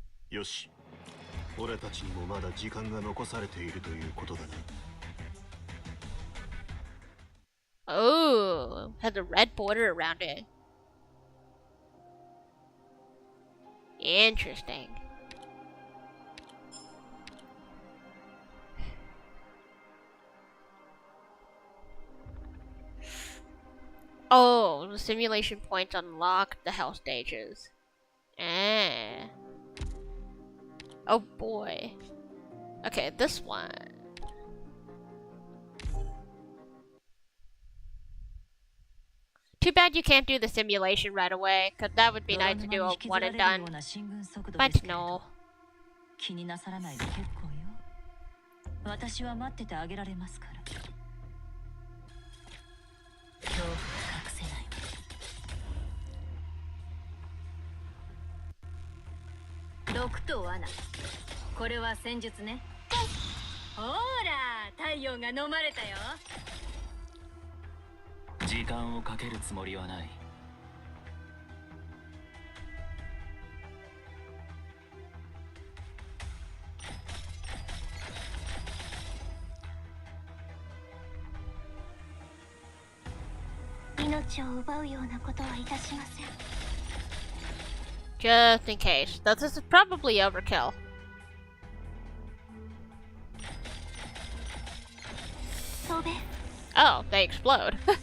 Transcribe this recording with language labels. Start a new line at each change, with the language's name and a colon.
Japanese: よし、俺たちにもまだ時間が残されているということだな。
English: Oh, has a red border around it. Interesting. Oh, the simulation points unlock the hell stages. Eh. Oh boy. Okay, this one. Too bad you can't do the simulation right away, cause that would be nice to do a one and done. But no.
Japanese: 気になさらないで結構よ。私は待っててあげられますから。恐怖は隠せない。毒と罠。これは戦術ね。ほら、太陽が飲まれたよ。時間をかけるつもりはない。命を奪うようなことはいたしません。
English: Just in case. This is probably overkill. Oh, they explode.